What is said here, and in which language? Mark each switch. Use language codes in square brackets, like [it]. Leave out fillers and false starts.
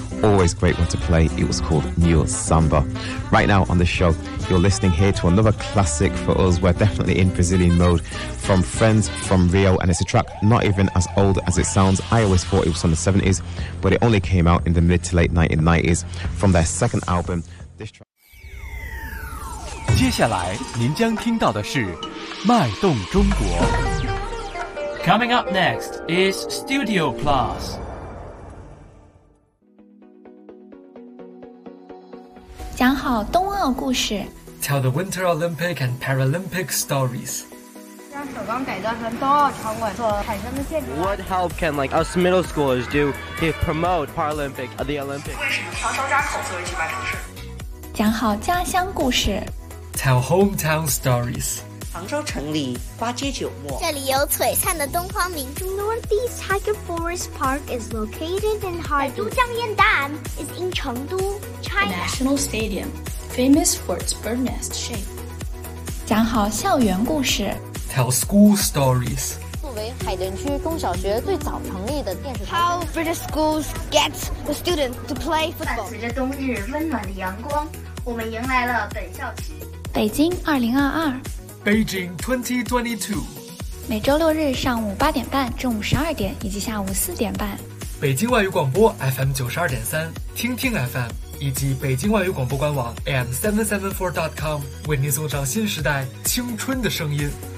[en] Always great one to play. It was called New Samba. Right now on the show, you're listening here to another classic for us. We're definitely in Brazilian mode, from Friends from Rio, and it's a track not even as old as it sounds. I always thought it was from the 70s, but it only came out in the mid to late 1990s from their second album. This track. [zh] 接下来您将听到的是脉动中国. [en] Coming up next is Studio Plus. Tell the Winter Olympic and Paralympic stories. What help can like us middle schoolers do to promote Paralympic at the Olympics? Tell hometown stories. [zh] 杭州城里八街九陌。这里有璀璨的东方明珠。Northeast [en] Tiger Forest Park is located in Harbin. 都江燕丹 is in Chengdu, China. The National Stadium, famous for its bird nest shape. [zh] 讲好校园故事 [en] Tell school stories [zh] 作为海淀区中小学最早成立的电视 [en] How British schools get the students to play football [zh] 伴随着冬日温暖的阳光我们迎来了本校期北京2022 [en] Beijing 2022 [zh] 每周六日上午8:30、中午12:00以及下午4:30，北京外语广播 FM92.3、听听 FM 以及北京外语广播官网 AM774.com 为您送上新时代青春的声音。